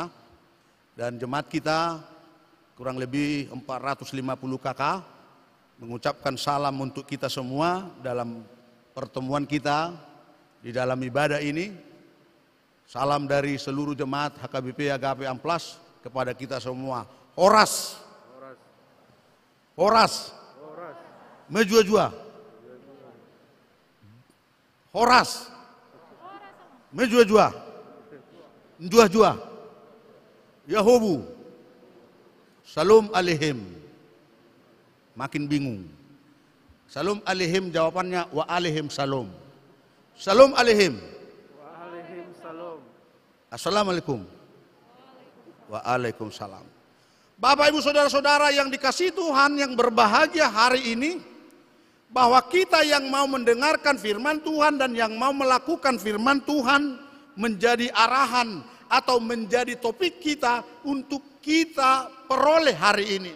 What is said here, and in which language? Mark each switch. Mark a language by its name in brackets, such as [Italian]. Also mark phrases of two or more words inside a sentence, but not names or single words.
[Indonesian] Dan jemaat kita kurang lebih 450 kakak mengucapkan salam untuk kita semua dalam pertemuan kita di dalam ibadah ini. Salam dari seluruh jemaat HKBP Agape Amplas kepada kita semua. [Batak Toba] Horas. Horas. [Batak Karo] Mejua-jua. Horas. Mejua-jua. Njua-jua. [Hebrew] Yahobu. שלום עליכם. [Indonesian] Makin bingung. [Hebrew] שלום עליכם [Indonesian] jawabannya [Hebrew] ועליכם שלום. שלום עליכם. [Arabic] Assalamualaikum. Waalaikumsalam. [Indonesian] Bapak, Ibu, Saudara-saudara yang dikasihi Tuhan yang berbahagia hari ini, bahwa kita yang mau mendengarkan firman Tuhan dan yang mau melakukan firman Tuhan menjadi arahan atau menjadi topik kita untuk kita peroleh hari ini.